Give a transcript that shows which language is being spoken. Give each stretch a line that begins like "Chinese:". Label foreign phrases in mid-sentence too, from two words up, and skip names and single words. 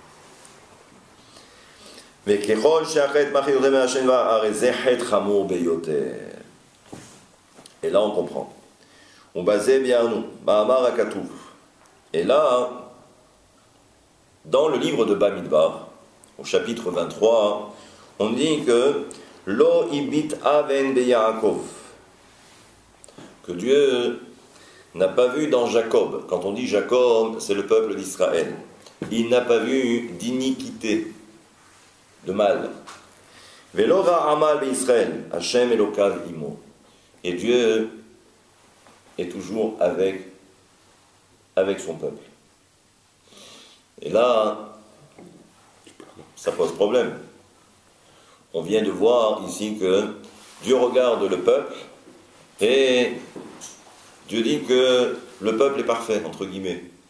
French: Et là on comprend. On basait bien nous. Et là, dans le livre de Bamidbar, au chapitre 23, on dit que
Hebrew: לא הביט און ביעקב,
French: que Dieu n'a pas vu dans Jacob, quand on dit Jacob, c'est le peuple d'Israël, il n'a pas vu d'iniquité, de mal.
Hebrew: ולא ראה עמל בישראל, השם אלוקיו עמו.
French: Et Dieu est toujours avec son peuple. Et là, ça pose problème. On vient de voir ici que Dieu regarde le peuple et Dieu dit que le peuple est parfait, entre guillemets.